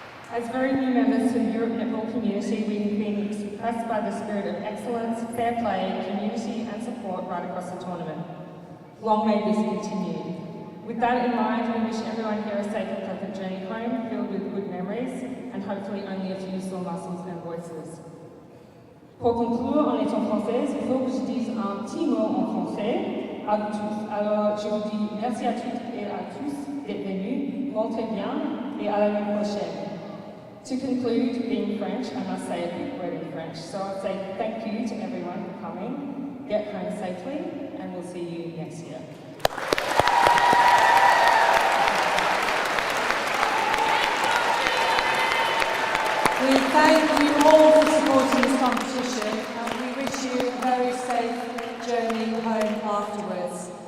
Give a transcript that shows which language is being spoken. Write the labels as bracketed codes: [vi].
[en] As very new members to the Europe Netball community, we've been impressed by the spirit of excellence, fair play, community and support right across the tournament. Long may this continue. With that in mind, we wish everyone here a safe and pleasant journey home, filled with good memories, and hopefully only a few sore muscles and voices. [fr] Pour conclure en étant française, il faut que je dise un petit mot en français à tous. Alors, je vous dis merci à toutes et à tous d'être venus, montrez bien, et à l'année prochaine. [en] To conclude, being French, I must say a big word in French, so I'll say thank you to everyone for coming, get home safely, and we'll see you next year. We thank you all for supporting this competition and we wish you a very safe journey home afterwards.